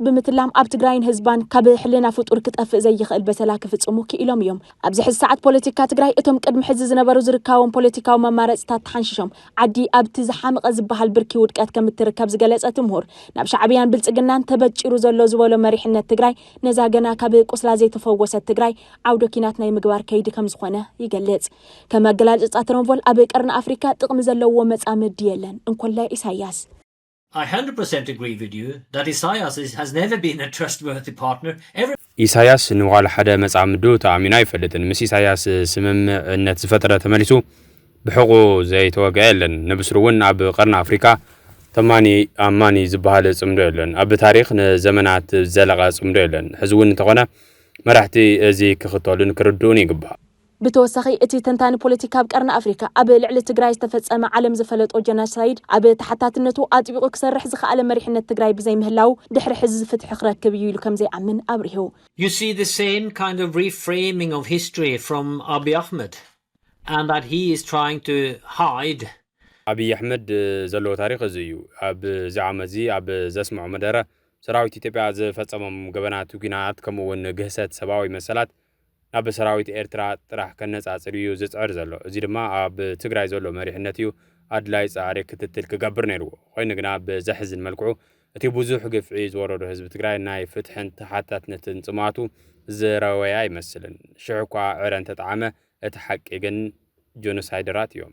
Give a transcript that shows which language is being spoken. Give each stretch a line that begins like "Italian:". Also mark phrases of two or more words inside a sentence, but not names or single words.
Tigrinya: ብምትላም ኣብ ትግራይን ህዝባን ካብ ሕልና ፍጡር ክጠፍእ ዘይኽእል በሰላ ክፍጽሙ ክኢሎም እዮም። ኣብዚ ሕዚ ሰዓት ፖለቲካ ትግራይ እቶም ቅድሚ ሕዚ ዝነበሩ ዝርካቦም ፖለቲካዊ መማረፅታት ተሓንሽሾም ዓዲ ኣብቲ ዝሓምቐ ዝበሃል ብርኪ ውድቀት ከም እትርከብ ዝገለጸ ትምሁር ናብ ሻዕብያን ብልጽግናን ተበጭሩ ዘሎ ዝበሎ መሪሕነት ትግራይ ነዛ ገና ካብ ቁስላ ዘይተፈወሰት ትግራይ ዓውደ ኩናት ናይ ምግባር ከይዲ ከም ዝኾነ ይገልጽ። ከም ኣገላልጻ ትሮምቮል ኣብ ቀርኒ ኣፍሪካ ጥቕሚ ዘለዎ መጻምድ የለን እንኮላ ኢሳያስ
English: I 100% agree with you that Isaias has never been a trustworthy partner.
Tigrinya: ኢሳያስ ንዋላ ሓደ መጻምዱ ተኣሚና ይፈልጥን ምስ ኢሳያስ ስምምዕነት ዝፈጠረ ተመሊሱ ብሕቁ ዘይተወግአ የለን። ንብስሩ እውን ኣብ ቀርኒ ኣፍሪካ ተማኒ ኣማኒ ዝበሃል ጽምዶ የለን ኣብ ታሪኽ ንዘመናት ዘለቐ ጽምዶ የለን ሕዝውን እንተኾነ መራሕቲ እዚ ክኽተሉን ክርድኡን ይግባእ ብተወሳኺ እቲ ተንታኒ ፖለቲካ ኣብ ቀርኒ ኣፍሪካ ኣብ ልዕሊ ትግራይ ዝተፈጸመ ዓለም ዝፈለጦ ጀኖሳይድ ኣብ ተሓታትነቱ ኣጥቢቑ ክሰርሕ ዝኽኣለ መሪሕነት ትግራይ ብዘይምህላው ድሕሪ ሕዚ ዝፍትሒ ክረክብ እዩ ኢሉ ከም ዘይኣምን ኣብሪሁ
English: You see the same kind of reframing of history from Abiy Ahmed and that he is trying to hide
Tigrinya: Abiy Ahmed ዘለዎ ታሪኽ እዚ እዩ ኣብ ዛዕመዚ ኣብ ዘስምዖ መደረ ሰራዊት ኢትዮጵያ ዝፈጸሞም ገበናት ውግናት ከምኡውን ግህሰት ሰብኣዊ መሰላት ናብ ሰራዊት ኤርትራ ጥራሕ ከነጻጽር እዩ ዝጽዕር ዘሎ እዚ ድማ ኣብ ትግራይ ዘሎ መሪሕነት እዩ ኣድላይ ጻዕሪ ክትትል ክገብር ነይርዎ ኮይኑ ግና ብዘሕዝን መልክዑ እቲ ብዙሕ ግፍዒ ዝወረዶ ህዝቢ ትግራይ ናይ ፍትሕን ተሓታትነትን ጽማቱ ዝረወያ ይመስልን ሽዑ እኳ ዕረ እንተጣዕመ እቲ ሓቂ ግን ጆኖሳይደራት እዮም